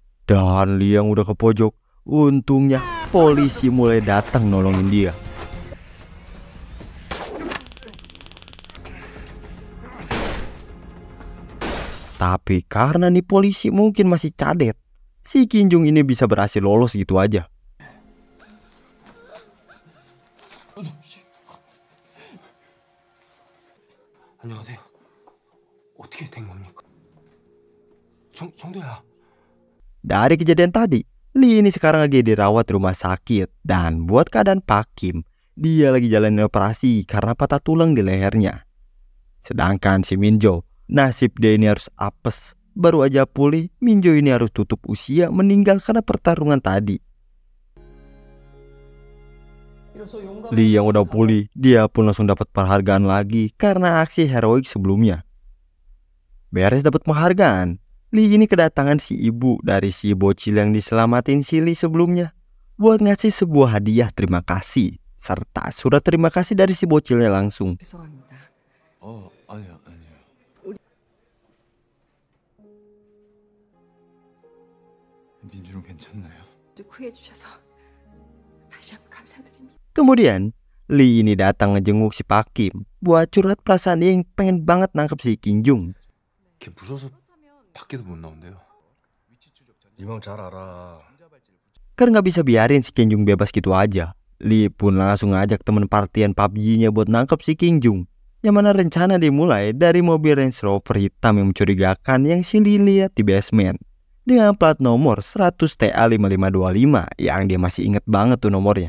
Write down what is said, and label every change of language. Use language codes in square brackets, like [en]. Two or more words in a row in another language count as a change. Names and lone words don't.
[id] Dan Lee yang udah ke pojok, untungnya polisi mulai datang nolongin dia. Tapi karena nih polisi mungkin masih cadet, si Kim Jung ini bisa berhasil lolos gitu aja. [ko] 안녕하세요. 어떻게 된 겁니까? 정도야. [id] Dari kejadian tadi, Lee ini sekarang lagi dirawat di rumah sakit. Dan buat keadaan Pak Kim, dia lagi jalanin operasi karena patah tulang di lehernya. Sedangkan si Min Jo, nasib dia ini harus apes. Baru aja pulih, Min Jo ini harus tutup usia meninggal karena pertarungan tadi. Lee yang udah pulih, dia pun langsung dapat penghargaan lagi karena aksi heroik sebelumnya. Beres dapat penghargaan, Lee ini kedatangan si ibu dari si bocil yang diselamatin si Lee sebelumnya buat ngasih sebuah hadiah terima kasih serta surat terima kasih dari si bocilnya langsung. [ko] 아니요. 민주는 괜찮나요? 구해주셔서 다시 한번 감사드립니다. [id] Kemudian, Lee ini datang ngejenguk si Pak Kim buat curhat perasaan dia yang pengen banget nangkep si Kim Jung. [ko] 걔 무서워서 밖에도 못 나온대요. 네 맘 잘 알아. [id] Karena gak bisa biarin si Kim Jung bebas gitu aja, Lee pun langsung ngajak temen partian PUBG-nya buat nangkep si Kim Jung. Yang mana rencana dimulai dari mobil Range Rover hitam yang mencurigakan yang si Lee lihat di basement. Dengan plat nomor 100TA5525 yang dia masih inget banget tuh nomornya.